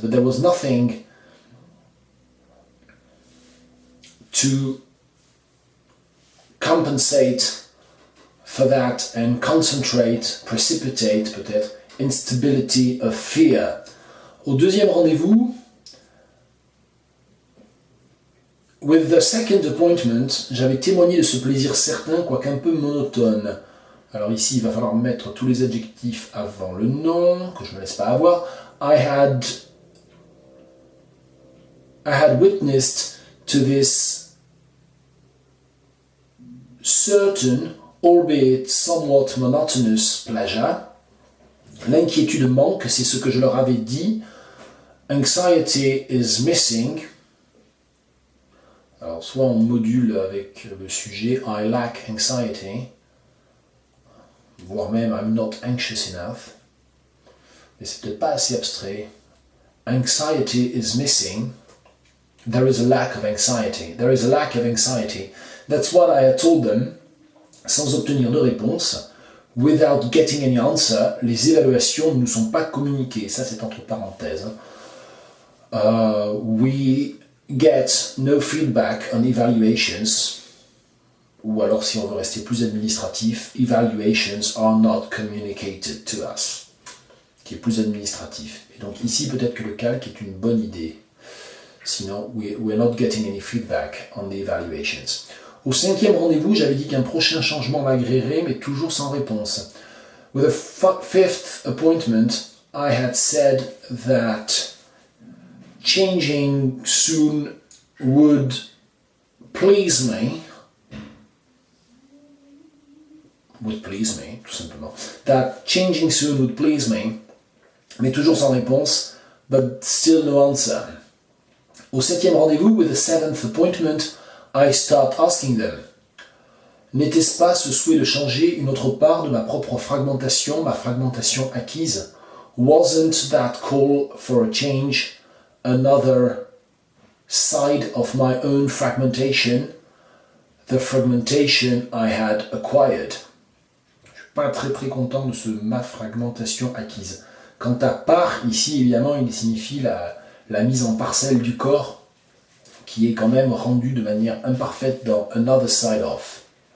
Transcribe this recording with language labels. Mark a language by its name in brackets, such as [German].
[English] But there was nothing to compensate for that and concentrate, precipitate peut-être, instability of fear. [French] Au deuxième rendez-vous, [English] with the second appointment, [French] j'avais témoigné de ce plaisir certain, quoique un peu monotone. Alors ici, il va falloir mettre tous les adjectifs avant le nom, que je ne me laisse pas avoir. [English] I had witnessed to this certain, albeit somewhat monotonous pleasure. [French] L'inquiétude manque, c'est ce que je leur avais dit. [English] Anxiety is missing. [French] Alors, soit on module avec le sujet [English] I lack anxiety, [French] voire même [English] I'm not anxious enough. [French] Mais c'est peut-être pas assez abstrait. [English] Anxiety is missing. There is a lack of anxiety. There is a lack of anxiety. That's what I had told them, [French] sans obtenir de réponse. [English] Without getting any answer, [French] les évaluations ne nous sont pas communiquées. Ça, c'est entre parenthèses. [English] We get no feedback on evaluations. [French] Ou alors, si on veut rester plus administratif, [English] evaluations are not communicated to us. [French] Qui est plus administratif. Et donc ici, peut-être que le calque est une bonne idée. [English] Sinon, we're not getting any feedback on the evaluations. [French] Au cinquième rendez-vous, j'avais dit qu'un prochain changement m'agréerait, mais toujours sans réponse. [English] With the fifth appointment, I had said that changing soon would please me. Would please me, [French] tout simplement. [English] That changing soon would please me, [French] mais toujours sans réponse, [English] but still no answer. [French] Au septième rendez-vous, [English] with the seventh appointment, I start asking them. [French] N'était-ce pas ce souhait de changer une autre part de ma propre fragmentation, ma fragmentation acquise? [English] Wasn't that call for a change another side of my own fragmentation, the fragmentation I had acquired? [French] Je suis pas très content de ma fragmentation acquise. Quant à part, ici évidemment, il signifie la mise en parcelle du corps, qui est quand même rendue de manière imparfaite dans [English] another side of.